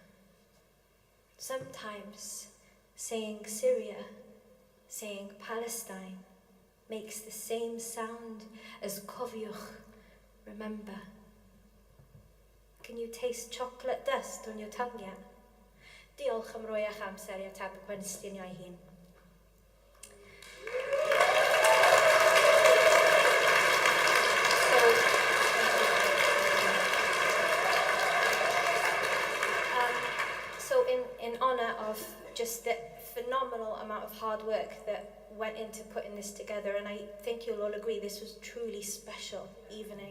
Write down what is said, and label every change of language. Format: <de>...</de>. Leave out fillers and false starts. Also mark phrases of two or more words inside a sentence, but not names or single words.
<en>Sometimes saying Syria, saying Palestine makes the same sound as cofiwch, remember. Can you taste chocolate dust on your tongue yet?</en> <cy>Diolch am roi eich amser I ateb y cwestiynau ei hun.</cy> <en>So in honour of just the phenomenal amount of hard work that went into putting this together, and I think you'll all agree this was truly special evening.</en>